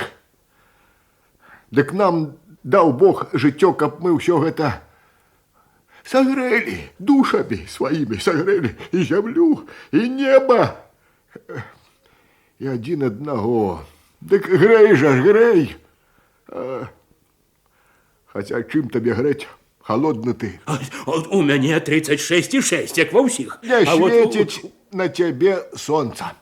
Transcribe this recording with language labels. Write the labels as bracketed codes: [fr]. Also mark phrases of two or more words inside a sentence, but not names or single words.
[ru] Да к нам дал Бог [be] життё, каб [ru] мы все это согрели, душами своими согрели и землю, и небо. И один одного. Так грей же, грей. Хотя чим тебе греть? Холодный ты. У меня 36,6, [uk] як во всіх. [ru] Не светить на тебе солнце.